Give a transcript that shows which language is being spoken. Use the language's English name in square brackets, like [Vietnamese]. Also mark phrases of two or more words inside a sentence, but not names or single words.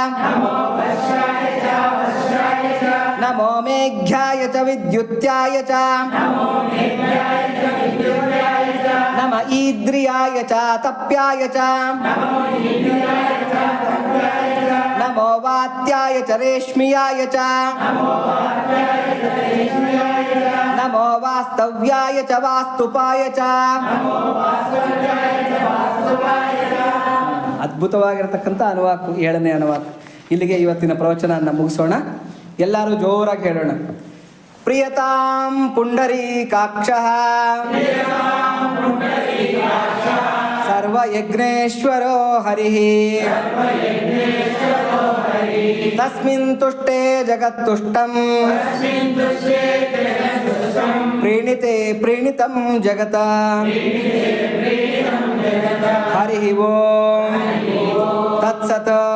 [Sanskrit] ನಮೋ ಮೇಘ್ಯಾಯ ಚ ವಿದ್ಯುತ್ಯಾಯ ಚ, ನಮ ಈದ್ರಿಯಾಯ ಚ ತಪ್ಯಾಯ ಚ, ನಮೋ ವಾತ್ಯಾಯ ಚ ರೇಷ್ಮಿಯಾಯ ಚ, ನಮೋ ವಾಸ್ತವ್ಯಾಯ ಚ ವಾಸ್ತುಪಾಯ ಚ. [Kannada] ಅದ್ಭುತವಾಗಿರತಕ್ಕಂಥ ಅನುವಾಕು 7ನೇ ಅನುವಾಕು. ಇಲ್ಲಿಗೆ ಇವತ್ತಿನ ಪ್ರವಚನ ಮುಗಿಸೋಣ. ಎಲ್ಲರೂ ಜೋರಾಗಿ ಹೇಳೋಣ. [Sanskrit] ಪ್ರಿಯತಾಂ ಪುಂಡರೀಕಾಕ್ಷಃ ಸರ್ವಯಜ್ಞೇಶ್ವರೋ ಹರಿಃ ತಸ್ಮಿನ್ ತುಷ್ಟೇ ಜಗತ್ತುಷ್ಟಂ ಪ್ರೀಣಿತೆ ಪ್ರೀಣಿತಂ ಜಗತ ಹರಿಃ ಓಂ ತತ್ಸತ್.